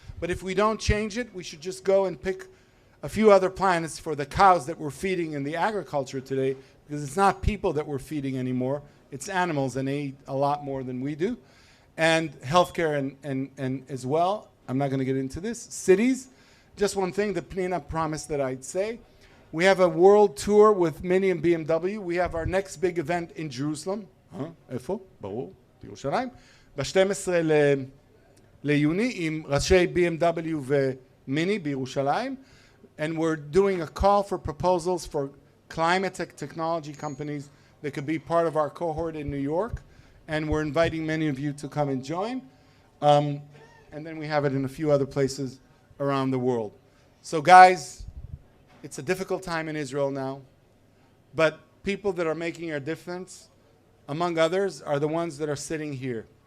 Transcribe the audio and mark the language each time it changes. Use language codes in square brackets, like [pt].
[en] But if we don't change it, we should just go and pick a few other planets for the cows that we're feeding in the agriculture today, because it's not people that we're feeding anymore, it's animals, and they eat a lot more than we do. And healthcare and as well, I'm not going to get into this. Cities, just one thing that Pnina promised that I'd say. We have a world tour with Mini and BMW. We have our next big event in Jerusalem. [he] איפה? ברור, בירושלים. ב-12 ליוני עם ראשי BMW ומיני בירושלים. [en] And we're doing a call for proposals for climate technology companies that could be part of our cohort in New York. And we're inviting many of you to come and join. And then we have it in a few other places around the world. So guys, it's a difficult time in Israel now, but people that are making a difference, among others, are the ones that are sitting here.